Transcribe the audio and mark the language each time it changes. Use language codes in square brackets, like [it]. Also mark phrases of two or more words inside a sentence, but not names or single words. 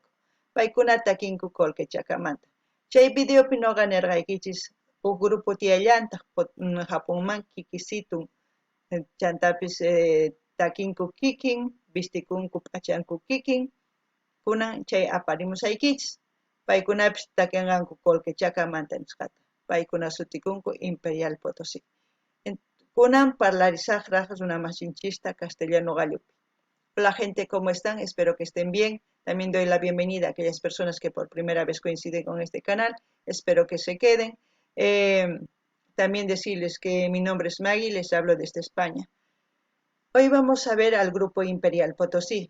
[qu] Paykuna takinku Colquechakamanta. Chay videopi noqa nirqaykichis huk grupo tiyallantaq Japonman kikisitun chantapis takinku kikin, vistikunku p'achanku kikin, kunan chay aparimusaykichis. Paykunapis takinqanku Colquechakamanta nisqata. Paykuna sutikunku Imperial Potosí. Kunan parlarisaqraq runamasinchista castellano gallupi. [es] Hola gente, ¿cómo están? Espero que estén bien. También doy la bienvenida a aquellas personas que por primera vez coinciden con este canal. Espero que se queden. También decirles que mi nombre es Maggie, les hablo desde España. Hoy vamos a ver al Grupo Imperial Potosí.